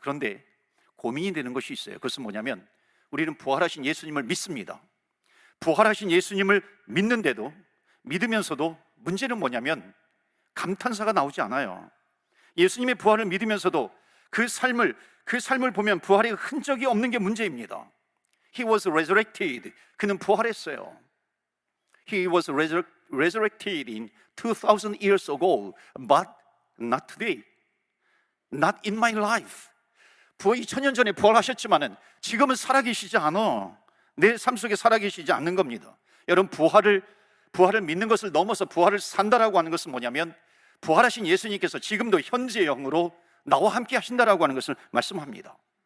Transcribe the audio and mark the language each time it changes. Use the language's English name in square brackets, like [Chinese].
[Korean] 그런데 고민이 되는 것이 있어요. 그것은 뭐냐면 우리는 부활하신 예수님을 믿습니다. 부활하신 예수님을 믿는데도, 믿으면서도 문제는 뭐냐면 감탄사가 나오지 않아요. 예수님의 부활을 믿으면서도 그 삶을 보면 부활의 흔적이 없는 게 문제입니다. [English] He was resurrected. [Korean] 그는 부활했어요. [English] He was resurrected in 2000 years ago, but not today. Not in my life. [Korean] 2000년 전에 부활하셨지만은 지금은 살아계시지 않아. 내 삶 속에 살아계시지 않는 겁니다. 여러분 부활을 믿는 것을 넘어서 부활을 산다라고 하는 것은 뭐냐면 부활하신 예수님께서 지금도 현재 영으로 나와 함께 하신다라고 하는 것을 말씀합니다.